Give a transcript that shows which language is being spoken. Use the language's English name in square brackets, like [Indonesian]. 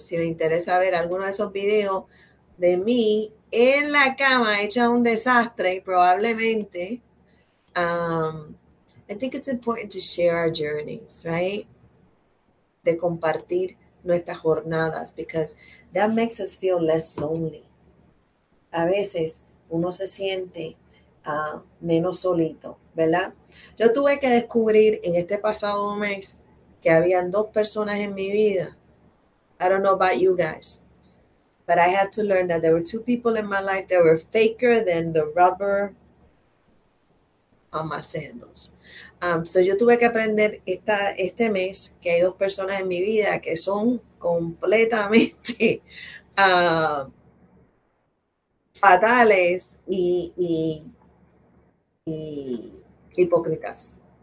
[Spanish] Si les interesa ver alguno de esos videos de mí en la cama hecha un desastre, probablemente. [English] I think it's important to share our journeys, right? [Spanish] De compartir nuestras jornadas, [English] because that makes us feel less lonely. [Spanish] A veces uno se siente menos solito, ¿verdad? Yo tuve que descubrir en este pasado mes que habían 2 personas en mi vida. [English] I don't know about you guys, but I had to learn that there were 2 people in my life that were faker than the rubber on my sandals. [Spanish] So yo tuve que aprender este mes que hay 2 personas en mi vida que son completamente fatales y hipócritas.